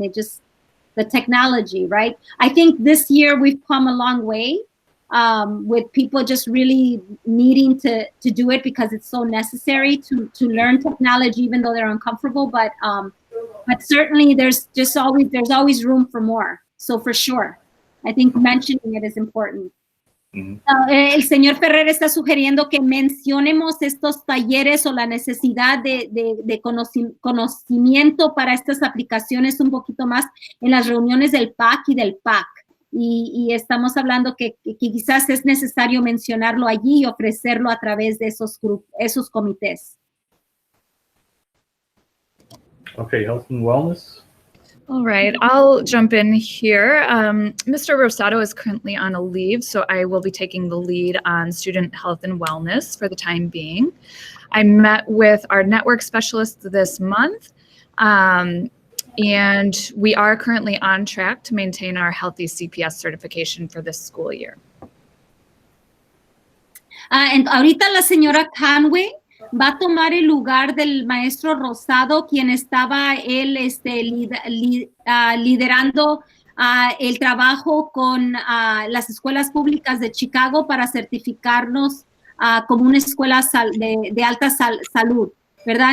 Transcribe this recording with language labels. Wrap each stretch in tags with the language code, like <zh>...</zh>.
<en>And the technology, right? I think this year we've come a long way with people just really needing to do it because it's so necessary to learn technology, even though they're uncomfortable. But certainly there's always room for more. So for sure, I think mentioning it is important.</en> <es>El señor Ferrer está sugiriendo que mencionemos estos talleres o la necesidad de conocimiento para estas aplicaciones un poquito más en las reuniones del PAC y del PAC. Y estamos hablando que quizás es necesario mencionarlo allí y ofrecerlo a través de esos comités.</es> <en>Okay, health and wellness. All right, I'll jump in here. Mr. Rosado is currently on a leave, so I will be taking the lead on student health and wellness for the time being. I met with our network specialist this month, and we are currently on track to maintain our healthy CPS certification for this school year.</en> <es>Ahorita la señora Conway va a tomar el lugar del maestro Rosado, quien estaba liderando el trabajo con las escuelas públicas de Chicago para certificarnos como una escuela de alta salud, ¿verdad?</es>